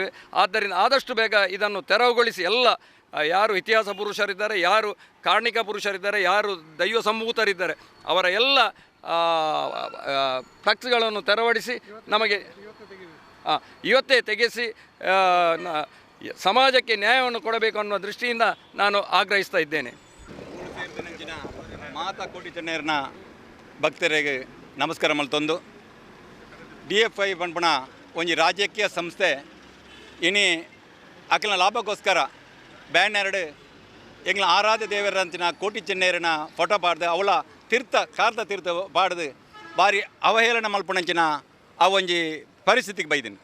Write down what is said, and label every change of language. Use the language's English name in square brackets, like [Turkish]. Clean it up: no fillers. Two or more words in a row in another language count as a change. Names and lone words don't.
[Kannada] ಆದ್ದರಿಂದ ಆದಷ್ಟು ಬೇಗ ಇದನ್ನು ತೆರವುಗೊಳಿಸಿ ಎಲ್ಲ ಯಾರು ಇತಿಹಾಸ ಪುರುಷರಿದ್ದಾರೆ, ಯಾರು ಕಾರ್ಣಿಕ ಪುರುಷರಿದ್ದಾರೆ, ಯಾರು ದೈವ ಸಂಭೂತರಿದ್ದಾರೆ ಅವರ ಎಲ್ಲ ಫ್ಲೆಕ್ಸ್ಗಳನ್ನು ತೆರವುಗೊಳಿಸಿ ನಮಗೆ ಇವತ್ತೇ ತೆಗೆಸಿ ಸಮಾಜಕ್ಕೆ ನ್ಯಾಯವನ್ನು ಕೊಡಬೇಕು ಅನ್ನುವ ದೃಷ್ಟಿಯಿಂದ ನಾನು ಆಗ್ರಹಿಸ್ತಾ ಇದ್ದೇನೆ. [Tulu] ಮಾತಾ ಕೋಟಿ ಚೆನ್ನಯ್ಯರನ ಭಕ್ತರಿಗೆ ನಮಸ್ಕಾರ ಮಲ್ತೊಂದು DYFI ಪಂಪಣ ಒಂಜಿ ರಾಜಕೀಯ ಸಂಸ್ಥೆ ಇನಿ ಅಕಲ್ನ ಲಾಭಕ್ಕೋಸ್ಕರ ಬ್ಯಾನರ್ಡ್ ಎಂಗ್ಲ ಆರಾಧ್ಯ ದೇವರಂಚಿನ ಕೋಟಿ ಚೆನ್ನಯ್ಯರನ ಫೋಟೋ ಪಾಡ್ದು ಅವಳ ಕಾರ್ದ ತೀರ್ಥ ಪಾಡ್ದು ಭಾರಿ ಅವಹೇಳನ ಮಲ್ಪಣಂಚಿನ ಆ ಒಂಜಿ ಪರಿಸ್ಥಿತಿಗೆ ಬೈದಿನಿ.